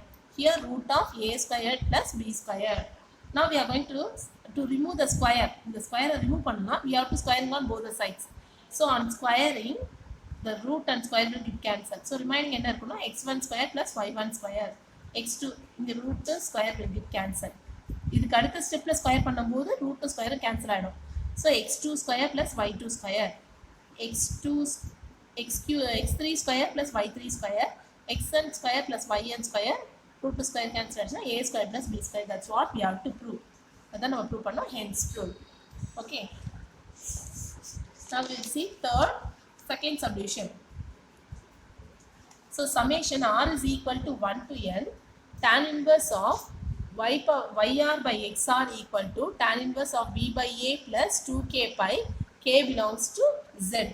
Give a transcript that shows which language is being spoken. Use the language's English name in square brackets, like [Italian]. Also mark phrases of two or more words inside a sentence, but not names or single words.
[English] Here root of a square plus b square. Now we are going to remove the square. The square remove panna, we have to squaring on both the sides. So on squaring, the root and square will get cancelled. So remaining x1 square plus y1 square, x2 in the root square will get cancelled. [Tamil] இதுக்கு அடுத்த ஸ்டெப்ல ஸ்கொயர் பண்ணும்போது [English] root square cancel [Tamil] ஆயிடும். [English] So x2 square plus y2 square, x3 square plus y3 square, xn square plus yn square, root square cancel ஆயிடுச்சுனா a square plus b square. That's what we have to prove. [Tamil] அதான் நம்ம ப்ரூவ் பண்ணோம், [English] hence prove. Okay. Now we will see second solution. So summation r is equal to 1 to n tan inverse of yr by xr equal to tan inverse of b by a plus 2k pi, k belongs to z.